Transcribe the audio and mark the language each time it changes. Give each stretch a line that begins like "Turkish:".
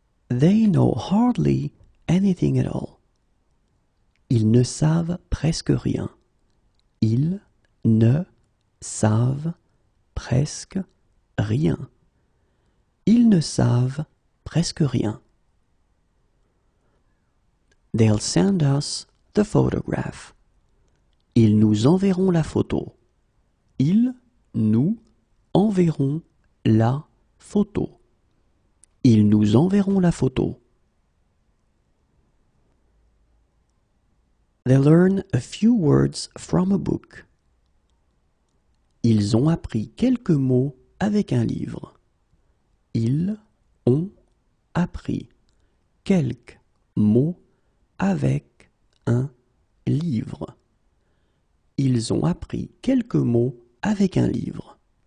English: They know hardly anything at all.
French: Ils ne savent presque rien. Ils ne savent presque rien. Ils ne savent presque rien.
English: They'll send us the photograph.
French: Ils nous enverront la photo. Ils nous enverront la photo. Ils nous enverront la photo.
English: They learn a few words from a book.
French: Ils ont appris quelques mots avec un livre. Ils ont appris quelques mots avec un livre. Ils ont appris quelques mots avec un livre.